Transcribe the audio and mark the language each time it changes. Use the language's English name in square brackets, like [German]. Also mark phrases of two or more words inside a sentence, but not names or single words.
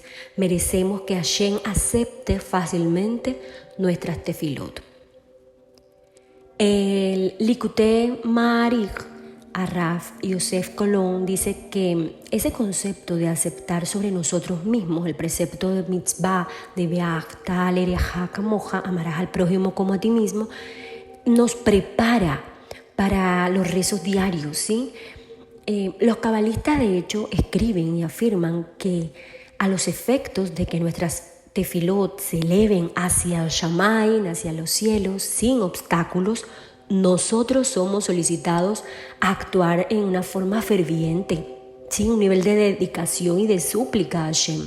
[Spanish] Merecemos que Hashem acepte fácilmente nuestras tefilot. El Likutei Maharig, Rav Yosef Colón, dice que ese concepto de aceptar sobre nosotros mismos el precepto de mitzvah de [Hebrew] ואהבת לרעך כמוך, [Spanish] amarás al prójimo como a ti mismo, nos prepara para los rezos diarios, ¿sí? Los cabalistas de hecho escriben y afirman que a los efectos de que nuestras tefilot se eleven hacia el Shamaim, hacia los cielos, sin obstáculos, nosotros somos solicitados a actuar en una forma ferviente, sin un nivel de dedicación y de súplica a Hashem.